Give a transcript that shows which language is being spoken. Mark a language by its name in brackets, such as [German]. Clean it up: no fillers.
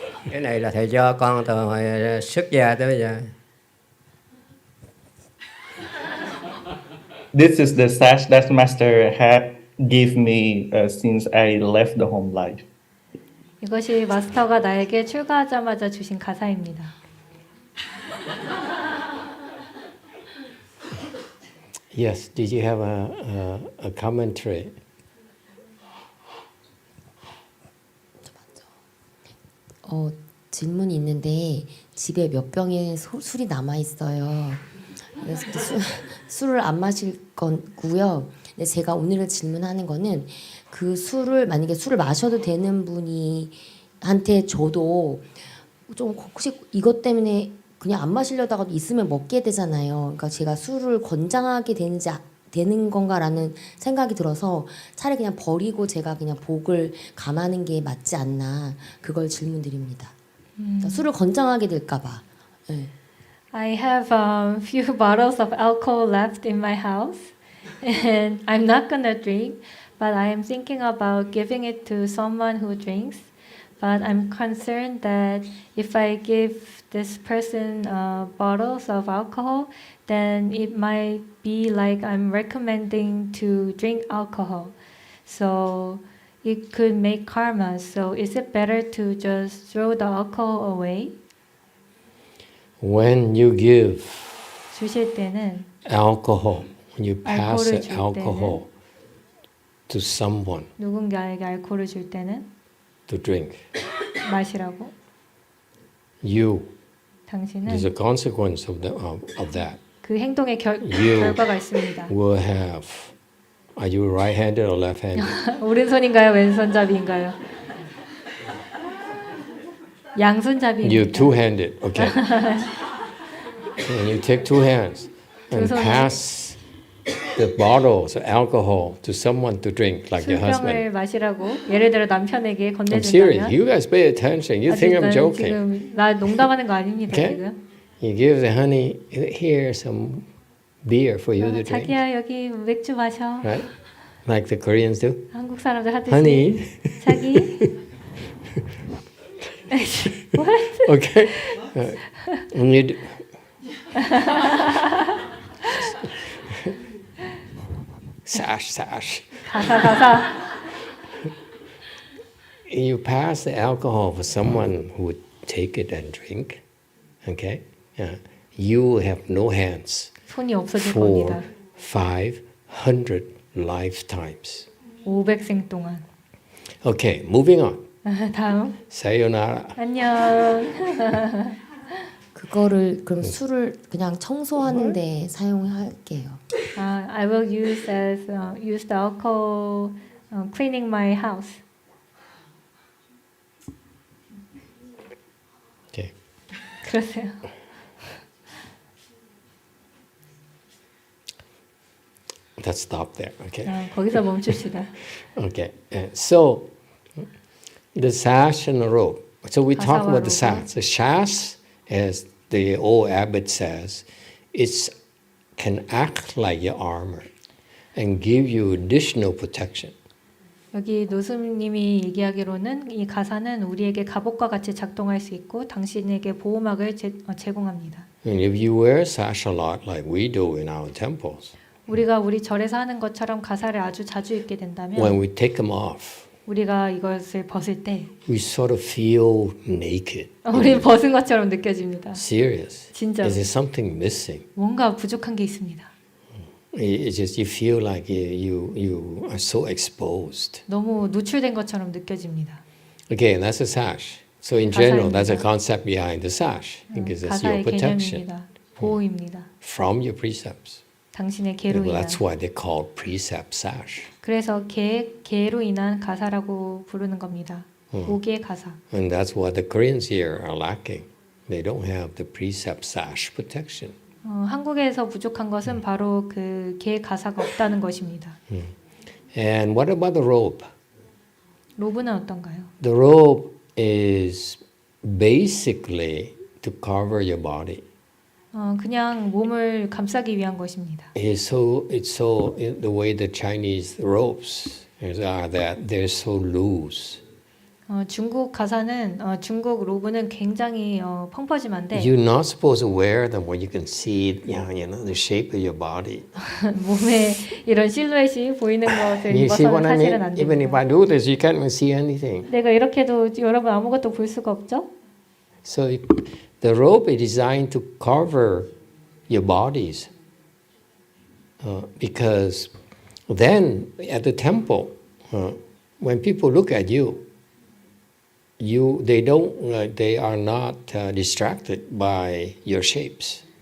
[Vietnamese] Cái này là thầy cho con từ hồi xuất gia tới bây giờ. [English] This is the sash that Master had give me since I left the home life. [Korean] 이것이 마스터가 나에게 출가하자마자 주신 가사입니다. [English] Yes, did you have a commentary? [Korean] 질문이 있는데 집에 몇 병의 술이 남아 있어요. 그래서 술을 안 마실 거고요. 근데 제가 오늘 질문하는 거는 그 술을 만약에 술을 마셔도 되는 분이 한테 줘도 좀 혹시 이것 때문에 그냥 안 마시려다가도 있으면 먹게 되잖아요. 그러니까 제가 술을 권장하게 되는 건가라는 생각이 들어서 차라리 그냥 버리고 제가 그냥 복을 감하는 게 맞지 않나 그걸 질문드립니다. 그러니까 술을 권장하게 될까 봐. 네. [English] I have a few bottles of alcohol left in my house and I'm not gonna drink, but I am thinking about giving it to someone who drinks. But I'm concerned that if I give this person bottles of alcohol, then it might be like I'm recommending to drink alcohol. So it could make karma. So is it better to just throw the alcohol away? When you give [Korean] 주실 때는 [English] alcohol, when you pass [Korean] 알코올을 줄 [English] alcohol to someone [Korean] 누군가에게 알코올을 줄 때는 [English] to drink, [Korean] 마시라고. [English] you, [Korean] 당신은 [English] there's a consequence of that. [Korean] 그 행동의 [English] You [Korean] 결과가 있습니다. [English] will have, are you right-handed or left-handed? [Korean] 오른손인가요, 왼손잡이인가요? 양손잡이입니다. [English] You two-handed, okay. And you take two hands and [Korean] 손으로. [English] pass the bottles of alcohol to someone to drink, like your husband. [Korean] 술병을 마시라고 예를 들어 남편에게 [English] I'm serious. [Korean] 건네준다면 [English] You guys pay attention. You think I'm [Korean] 나는 [English] joking. [Korean] 지금 나 농담하는 거 아닙니다. [English] Okay? [Korean] 지금. [English] You give the honey, here's some beer for you to drink. [Korean] 자기야 여기 맥주 마셔. [English] Right? Like the Koreans do. [Korean] 한국 사람들 하듯이. [English] Honey. [Korean] 자기. [English] What? Okay? And you do. Sash. [Korean] 가사. [English] You pass the alcohol for someone who would take it and drink. Okay? Yeah. You have no hands [Korean] 손이 없어질 [English] for [Korean] 겁니다. [English] 500 lifetimes. [Korean] 500생 동안. [English] Okay, moving on. [Korean] 다음. [Japanese] Sayonara. [Korean] 안녕. 그거를 그럼 술을 그냥 청소하는데 사용할게요. [English] I will use the alcohol cleaning my house. Okay. [Korean] 그러세요. [English] Let's stop there. Okay. [Korean] 거기서 멈춥시다. [English] Okay. So the sash and the rope. So we talk about the sash. The sash, as the old abbot says, it can act like your armor and give you additional protection. [Korean] 여기 노스님이 얘기하기로는 이 가사는 우리에게 갑옷과 같이 작동할 수 있고 당신에게 보호막을 제공합니다. [English] And if you wear sash a lot, like we do in our temples, [Korean] 우리가 우리 절에서 하는 것처럼 가사를 아주 자주 입게 된다면 [English] when we take them off, [Korean] 우리가 이것을 벗을 때 [English] we sort of feel naked. [Korean] 우리 벗은 것처럼 느껴집니다. [English] Serious. [Korean] 진짜로. [English] Is there something missing? [Korean] 뭔가 부족한 게 있습니다. [English] It's just you feel like you are so exposed. [Korean] 너무 노출된 것처럼 느껴집니다. [English] Okay, that's a sash. So in general, that's a [Korean] 가사입니다. [English] concept behind the sash because it's your protection [Korean] 개념입니다. 보호입니다. [English] from your precepts. [Korean] 당신의 개로 [English] Well, [Korean] 인한. [English] that's why they call precept sash. [Korean] 그래서 개로 인한 가사라고 부르는 겁니다. 오기의 가사. [English] And that's what the Koreans here are lacking. They don't have the precept sash protection. [Korean] 한국에서 부족한 것은 바로 그 개 가사가 없다는 것입니다. [English] And what about the robe? [Korean] 로브는 어떤가요? [English] The robe is basically to cover your body. [Korean] 그냥 몸을 감싸기 위한 것입니다. [English] It's so the way the Chinese robes are that they're so loose. [Korean] 중국 가사는 중국 로브는 굉장히 펑퍼짐한데 [English] You're not supposed to wear them where you can see, the shape of your body. [Korean] 몸에 이런 실루엣이 보이는 것을 [English] You see what [Korean] 입어서는 [English] I [Korean] 사실은 [English] mean? [Korean] 안 [English] Even if [Korean] 됩니다. [English] I do this, you can't even see anything. [Korean] 내가 이렇게 해도 여러분 아무것도 볼 수가 없죠? [English] So the robe is designed to cover your bodies, because then at the temple, when people look at you, they are not distracted by your shapes.